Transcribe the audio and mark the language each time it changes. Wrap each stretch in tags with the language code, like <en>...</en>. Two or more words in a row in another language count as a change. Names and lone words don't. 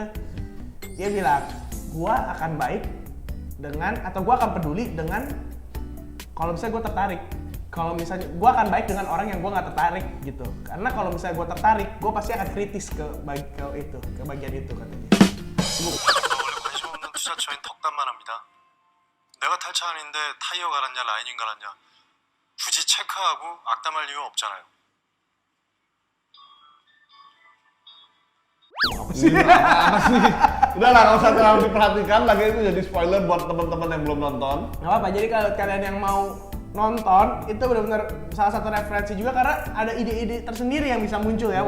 <id>Dia bilang, gua akan baik dengan, atau gua akan peduli dengan kalau misalnya gue tertarik. Kalau misalnya gue akan baik dengan orang yang gue nggak tertarik gitu. Karena kalau misalnya gue tertarik, gue pasti akan kritis ke bagian itu katanya.</id> <ko>원래 관심 없는 투자처인 덕담만 합니다. 내가 탈차 아닌데 타이어 갈았냐 라이닝 갈았냐 굳이 체크하고 악담할 이유 없잖아요.</ko> <id>Apa sih? Udah lah, nggak usah terlalu diperhatikan lagi, itu jadi spoiler buat teman-teman yang belum nonton. Nggak apa-apa, jadi kalau kalian yang mau nonton, itu benar-benar salah satu referensi juga karena ada ide-ide tersendiri yang bisa muncul ya.</id>